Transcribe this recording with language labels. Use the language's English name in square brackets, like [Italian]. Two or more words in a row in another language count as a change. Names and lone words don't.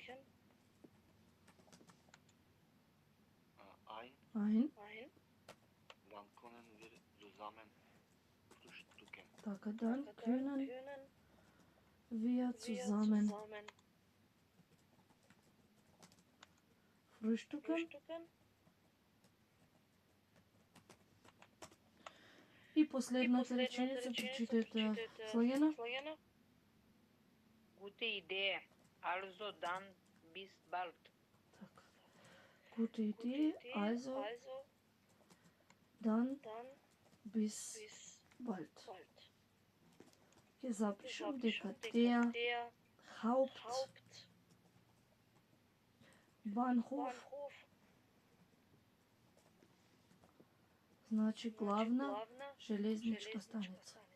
[German] Ein. Dann können wir zusammen frühstücken. Така, dann können wir zusammen frühstücken. [Macedonian] И последната реченица прочитате слагена. [German] Gute Idee. Also dann bis bald. Така. Gute Idee. Also dann bis bald. [Macedonian] Ќе запишам дека [German] der Hauptbahnhof [Macedonian] значи главна железничка станица.